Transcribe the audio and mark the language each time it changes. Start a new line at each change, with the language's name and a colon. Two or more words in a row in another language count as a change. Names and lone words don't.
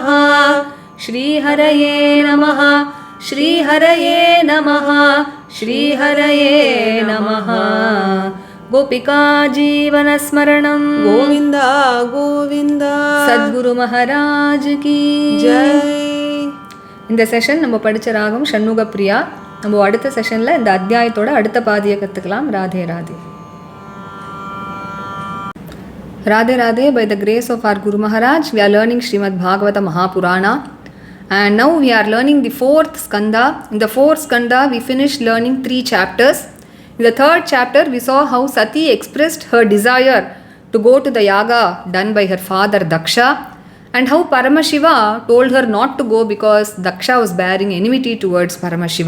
Sanskrit: श्रीहरये नमः, श्रीहरये नमः, श्रीहरये नमः। गोपिका जीवनस्मरणं गोविन्द गोविन्द।
Hindi: सद्गुरु महाराज की जय।
Tamil: இந்த செஷன் நம்ம படிச்ச ராகம் ஷண்முக பிரியா. நம்ம அடுத்த செஷனில் இந்த அத்தியாயத்தோட அடுத்த பாதியை கற்றுக்கலாம். ராதே ராதே.
English: Radhe Radhe. By the grace of our Guru Maharaj, we are learning Srimad Bhagavata Mahapurana. And now we are learning the 4th skanda. In the 4th skanda, we finished learning 3 chapters. In the 3rd chapter, we saw how Sati expressed her desire to go to the yaga done by her father Daksha, and how Paramashiva told her not to go because Daksha was bearing enmity towards Paramashiva.